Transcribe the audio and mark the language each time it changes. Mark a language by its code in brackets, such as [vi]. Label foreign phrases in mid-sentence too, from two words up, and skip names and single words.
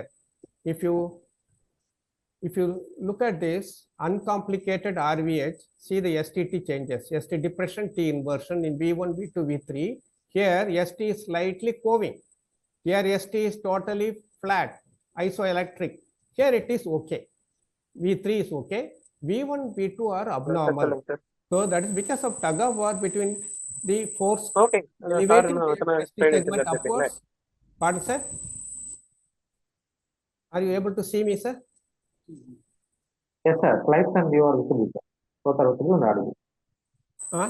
[en] If you look at this uncomplicated RVH, see the STT changes, ST depression, T inversion in V1, V2, V3. Here ST is slightly coving. Here ST is totally flat, isoelectric. Here it is okay. V3 is okay. V1, V2 are abnormal. So that is because of tug of war between the force elevating the ST segment upwards. Pardon, sir? Are you able to see me, sir? Yes, sir. Slides and you are visible, sir. Both are visible and audible.